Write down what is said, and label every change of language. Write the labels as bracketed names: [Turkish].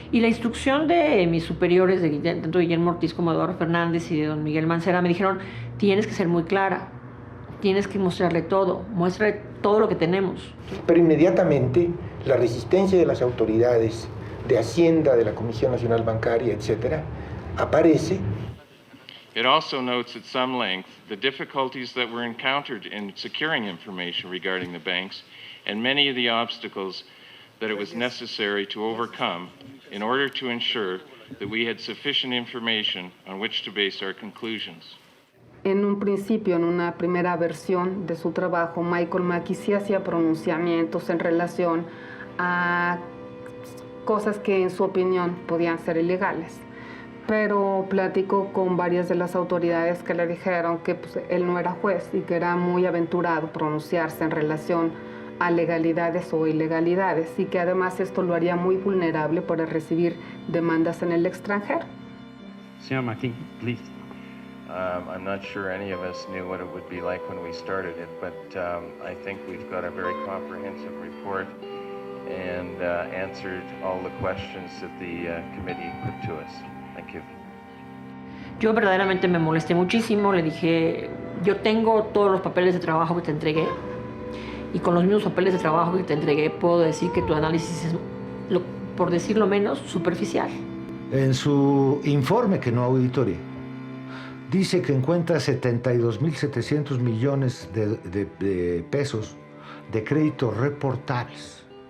[Spanish] Y la instrucción de mis superiores, tanto de Guillermo Ortiz como de Eduardo Fernández y de don Miguel Mancera, me dijeron, tienes que ser muy clara, tienes que mostrarle todo, muéstrale todo lo que tenemos. Pero inmediatamente la resistencia de las autoridades de Hacienda, de la Comisión Nacional Bancaria, etcétera, aparece. [English] It also notes at some length the difficulties that were encountered in securing information regarding the banks and many of the obstacles that it was necessary to overcome in order to ensure that we had sufficient information on which to base our conclusions. [Spanish] En un principio, en una primera versión de su trabajo, Michael Mackey sí hacía pronunciamientos en relación a cosas que en su opinión podían ser ilegales. Pero platicó con varias de las autoridades que le dijeron que pues, él no era juez y que era muy aventurado pronunciarse en relación a legalidades o ilegalidades y que además esto lo haría muy vulnerable para recibir demandas en el extranjero. [English] Señor Mackey, please. I'm not sure any of us knew what it would be like when we started it, but I think we've got a very comprehensive report and answered all the questions that the committee put to us. Thank you. [Spanish] Yo verdaderamente me molesté muchísimo, le dije, yo tengo todos los papeles de trabajo que te entregué y con los mismos papeles de trabajo que te entregué puedo decir que tu análisis es, por decirlo menos, superficial. En su informe, que no auditoría, dice que encuentra 72.700 millones de pesos de créditos reportables.